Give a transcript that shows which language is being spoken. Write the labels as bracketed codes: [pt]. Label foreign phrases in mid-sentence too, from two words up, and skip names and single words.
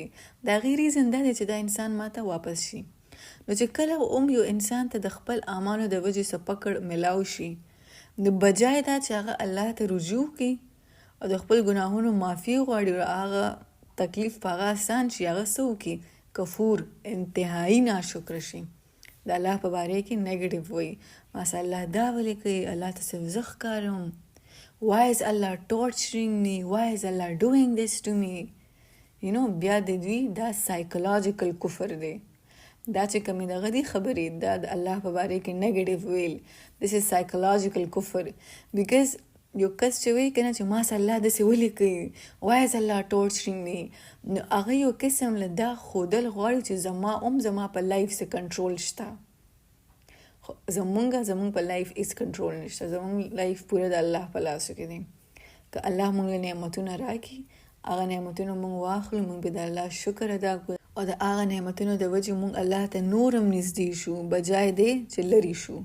[ps] د هغې ریزن دا دی چې دا انسان ماته واپس شي. نو چې کله یو انسان ته د خپل اعمالو د وجې څه پکړ ملاو شي، نو بجای دا چې هغه الله ته رجوع کوي او د خپل ګناهونو معافي غواړي او هغه تکلیف په هغه آسان شي، هغه څه وکړي؟ کفور، انتهایی ناشکر شي، د الله په باره کې نیګیټیو وایي، ماسه الله دا ولې کوي، الله ته صرف زه ښکارم، [en] why is Allah torturing me, why is Allah doing this to me. [ps] بیا د دوی دا سایکولوژیکل کفر دی. دا چې کومې دغه دي خبرې، دا د الله په باره کې نیګیټیو ویل، [en] this is psychological کفر. [ps] because یو کس چې وایي که نه چې ما سره الله داسې ولې کوي، [en] why is Allah torturing me، [ps] نو هغه یو قسم له دا ښودل غواړي چې زما په لایف څه کنټرول شته. زمونږ په لایف هیڅ کنټرول نشته، زمونږ لایف پوره د الله په لاسو کې دی. که الله مونږ له نعمتونه راکړي، هغه نعمتونه مونږ واخلو، مونږ به د الله شکر ادا کړو او د هغه نعمتونو د وجې مونږ الله ته نورم نږدې شو بجای دی چې لرې شو.